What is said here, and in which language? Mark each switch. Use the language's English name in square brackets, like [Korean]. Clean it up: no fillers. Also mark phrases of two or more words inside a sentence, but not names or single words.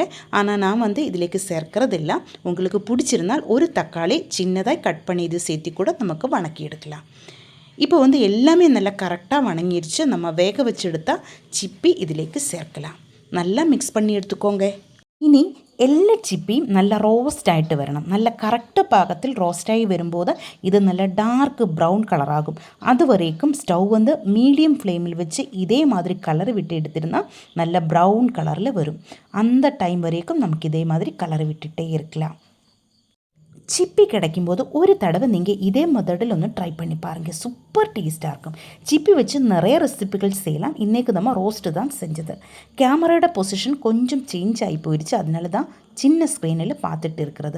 [Tamil] ஆனால் நான் இதிலேக்கு சேர்க்கறதில்லை. உங்களுக்கு பிடிச்சிருந்தால் ஒரு தக்காளி சின்னதாக கட் பண்ணி இது சேர்த்தி கூட நமக்கு வணக்கி எடுக்கலாம். இப்போ எல்லாமே நல்லா கரெக்டாக வணங்கிடுச்சு. நம்ம வேக வச்சு எடுத்தால் சிப்பி இதிலேக்கு சேர்க்கலாம். நல்லா மிக்ஸ் பண்ணி எடுத்துக்கோங்க. [Malayalam] இனி എല്ലാ ചിപ്പിയും നല്ല റോസ്റ്റ് ആയിട്ട് വരണം. നല്ല കറക്റ്റ് പാകത്തിൽ റോസ്റ്റായി വരുമ്പോൾ ഇത് നല്ല ഡാർക്ക് ബ്രൗൺ കളറാകും. അതുവരേക്കും സ്റ്റൗ മീഡിയം ഫ്ലെയിമിൽ വെച്ച് ഇതേമാതിരി കളർ വിട്ട് എടുത്തിരുന്നാൽ നല്ല ബ്രൗൺ കളറിൽ വരും. [Tamil] அந்த டைம் வரைக்கும் நமக்கு இதே மாதிரி கலர் விட்டுட்டே இருக்கலாம். சிப்பி கிடைக்கும்போது ஒரு தடவை நீங்கள் இதே மெத்தடில் ட்ரை பண்ணி பாருங்கள். சூப்பர் டேஸ்ட்டாக இருக்கும். சிப்பி வச்சு நிறைய ரெசிபிகள் செய்யலாம். இன்றைக்கு நம்ம ரோஸ்ட்டு தான் செஞ்சது. கேமராவோட பொசிஷன் கொஞ்சம் சேஞ்ச் ஆகி போயிடுச்சு. அதனால தான் சின்ன ஸ்க்ரீனில் பார்த்துட்டு இருக்கிறது.